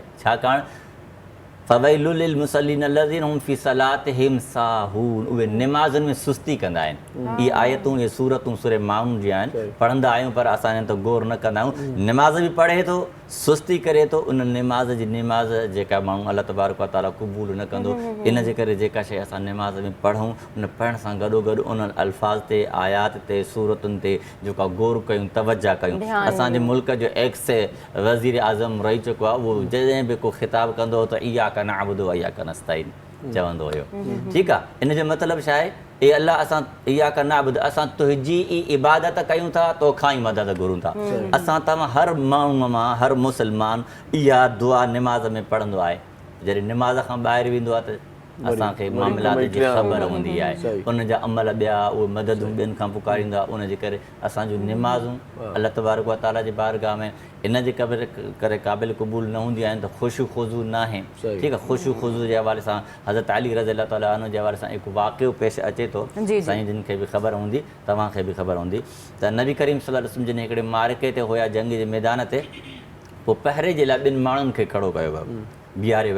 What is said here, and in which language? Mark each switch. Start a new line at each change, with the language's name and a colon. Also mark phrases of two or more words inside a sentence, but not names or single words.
Sindhi: छाकाणि
Arabic: فويل للمصلين الذين هم في صلاتهم ساهون,
Sindhi: उहे निमाज़ुनि में सुस्ती कंदा आहिनि। इहे आयतूं इहे सूरतूं सूरे माण्हुनि जी आहिनि, पढ़ंदा आहियूं पर असां इन ते गौर न कंदा आहियूं। निमाज़ बि पढ़े थो, सुस्ती करे थो, उन निमाज़ जी निमाज़ जेका माण्हू
Arabic: الله تبارك وتعالى
Sindhi: क़बूल न कंदो। इन जे करे जेका शइ असां निमाज़ में पढ़ूं उन पढ़ण सां गॾोगॾु उन्हनि अल्फाज़ ते, आयात ते, सूरतुनि ते जेका गौर कयूं, तवजा कयूं। असांजे मुल्क जो एक्स वज़ीर आज़म रही चुको आहे, उहो जॾहिं बि को ख़िताबु कंदो हो त
Arabic: إياك نعبد وإياك نستعين
Sindhi: चवंदो हुयो। ठीकु आहे, इन जो मतिलबु छा आहे, ए अल्लाह असां
Arabic: إياك نعبد,
Sindhi: असां तुंहिंजी ई इबादत कयूं था, तोखां ई मदद घुरूं था। असां तव्हां हर माण्हूअ मां हर मुस्लमान इहा दुआ निमाज़ में पढ़ंदो आहे। जॾहिं निमाज़ खां ॿाहिरि वेंदो आहे त असांखे मामलात जी ख़बर हूंदी आहे, उन जा अमल ॿिया उहे मददूं ॿियनि खां पुकारींदा। उन जे करे असांजूं निमाज़ूं
Arabic: الله تبارك وتعالى
Sindhi: जे बारगाह में इन जे करे क़ाबिल क़बूल न हूंदियूं आहिनि त
Arabic: خشوع خضوع
Sindhi: न आहे। ठीकु आहे,
Arabic: خشوع خضوع
Sindhi: जे हवाले सां हज़रत अली
Arabic: رضي الله تعالى عنه
Sindhi: जे हवाले सां हिकु वाक़ियो पेश अचे थो। साईं जिन खे बि ख़बर हूंदी, तव्हांखे बि ख़बर हूंदी त नबी करीम
Arabic: صلى الله عليه وسلم
Sindhi: जिन हिकिड़े मार्के ते हुया, जंग जे मैदान ते, पोइ पहिरे जे लाइ ॿिनि माण्हुनि खे खड़ो कयो वियो, बीहारियो वियो।